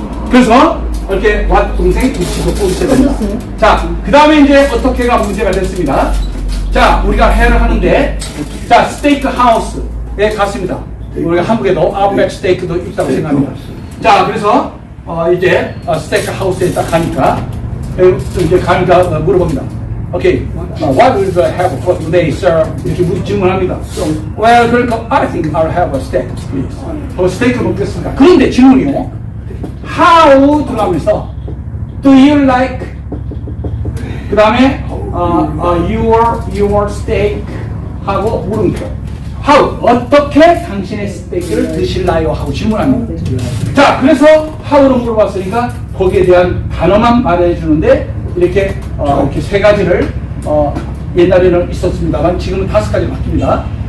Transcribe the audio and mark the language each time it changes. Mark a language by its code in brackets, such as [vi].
[ko] 그래서 이렇게 왓 동생 위치도 꼭 있어야 됩니다. 자, 그 다음에 이제 어떻게가 문제가 됐습니다. 자, 우리가 해를 하는데, 자, 스테이크 하우스에 갔습니다. 우리가 한국에도 아웃백 스테이크도 있다고 생각합니다. 자, 그래서 이제 스테이크 하우스에 딱 가니까 이제 가니까 물어봅니다. [en] Okay, what will you have for today, sir? [ko] 이렇게 질문합니다. [en] Well, [ko] 그러니까 [en] I think I'll have a steak, please. [ko] 스테이크 먹겠습니다. 그런데 질문이요. [en] How [ko] 들어가면서 [en] do you like? [ko] 그 다음에 [en] your steak [ko] 하고 물음표. How 어떻게 당신의 스테이크를 드실나요? 하고 질문합니다. 자, 그래서 how로 물어봤으니까 거기에 대한 단어만 말해주는데 이렇게 이렇게 세 가지를 옛날에는 있었습니다만 지금은 5가지 바뀝니다.